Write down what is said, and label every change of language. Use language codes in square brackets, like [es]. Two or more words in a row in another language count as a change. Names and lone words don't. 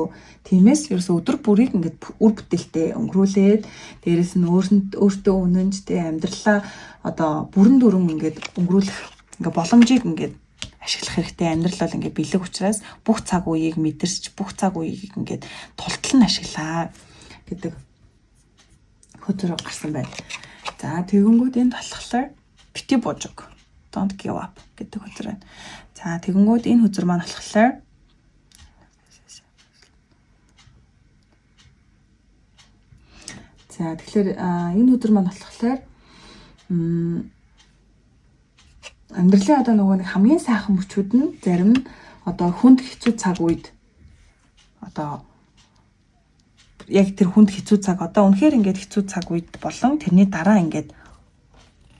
[mn] Тиймээс ерөөсөө өдөр бүрийг ингээд үр бүтээлтэй өнгөрүүлээд дээрэс нь өөртөө үнэнж тэ амьдралаа одоо бүрэн дүрэн ингээд өнгөрүүлэх ингээд боломжийг ингээд ашиглах хэрэгтэй. Амьдрал бол ингээд бэлэг учраас бүх цаг үеийг мэдэрч бүх цаг үеийг ингээд тултал нь ашиглаа гэдэг хөтөр гарсан байна. За тэгэнгүүт энд болохоор бити божог [en] don't give up [mn] гэдэг хөтөр байна. За тэгэнгүүт энэ хөзөр маань болохоор за тэгэхээр энэ хөзөр маань болохоор амьдралын одоо нөгөө нэг хамгийн сайхан мөчүүд нь зарим нь одоо хүнд хэцүү цаг үед одоо яг тэр хүнд хэцүү цаг одоо үнэхээр ингээд хэцүү цаг үед болон тэрний дараа ингээд тохиодгоо.